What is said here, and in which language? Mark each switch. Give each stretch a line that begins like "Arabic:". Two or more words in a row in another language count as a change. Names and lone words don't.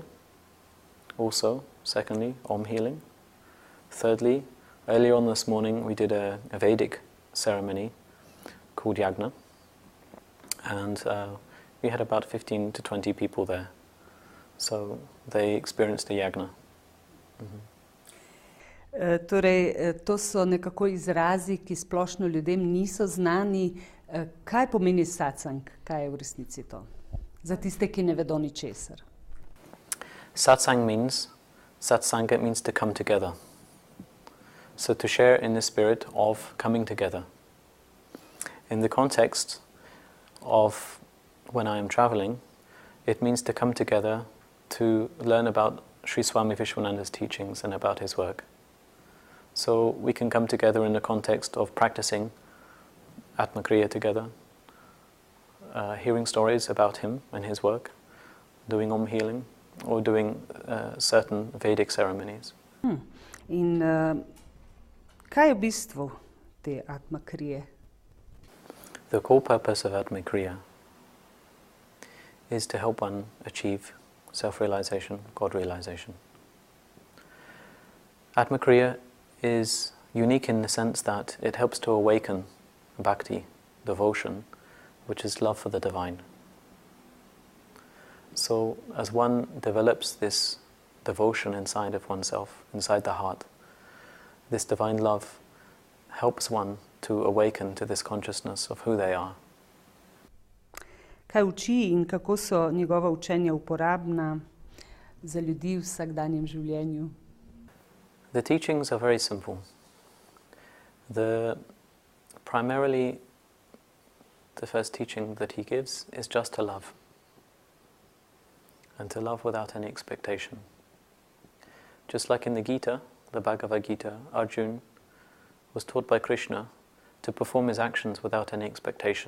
English: Also, secondly, Om healing. Thirdly, earlier on this morning we did a Vedic ceremony called Yagna. And we had about 15 to 20 people there. So they experienced a Yagna. Mm-hmm.
Slovenian: Torej, to so nekako izrazi, ki splošno ljudem niso znani. Kaj pomeni Satsang? Kaj je v resnici to? Za tiste, ki ne vedo ničesar.
English: Satsang means to come together. So to share in the spirit of coming together. In the context of when I am traveling, it means to come together to learn about Sri Swami Vishwananda's teachings and about his work. So we can come together in the context of practicing Atmakriya together, hearing stories about him and his work, doing Om healing, or doing certain Vedic ceremonies.
Slovenian: In kaj je v bistvu te Atmakrije?
English: The core purpose of Atma Kriya is to help one achieve self-realization, God realization. Atma Kriya is unique in the sense that it helps to awaken bhakti, devotion, which is love for the divine. So as one develops this devotion inside of oneself, inside the heart, this divine love helps one to awaken to this consciousness of who they are.
Slovenian: Kaj uči in kako so njegova učenja uporabna za ljudi v vsakdanjem življenju?
English: The teachings are very simple. Primarily, the first teaching that he gives is just to love. And to love without any expectation. Just like in the Gita, the Bhagavad Gita, Arjuna was taught by Krishna to perform his actions without any expectation.